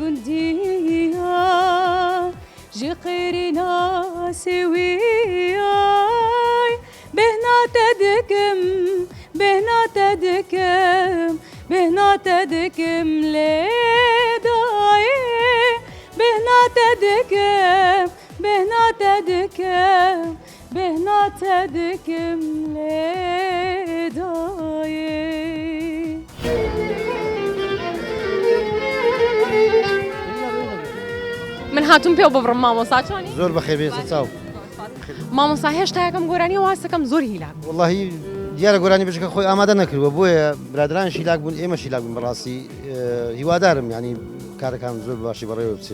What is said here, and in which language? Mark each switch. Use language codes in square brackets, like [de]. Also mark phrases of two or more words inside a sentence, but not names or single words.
[ku] gundiyan ji qêrîna sêwîyan behna te dikim behna te dikim behna te dikim lêdayê behna te dikim behna te dikim behna te dikim lêdayê. [ckb] من هاتوم پێ ببڕم مامۆستا چۆنی؟ زۆر بەخێر بێتە چاو. مامۆستا هێشتا یەکەم گۆرانی واستەکەم زۆر هیلاک. وڵی دیارە گۆرانی بچەکە خۆی ئامادە نەکردووە بۆیە برادران شیلاک بوون ئێمە شیلاک بوون بەڕاستی هیوادارم ینی کارەکان زۆر باشی بەڕێوە بچێ.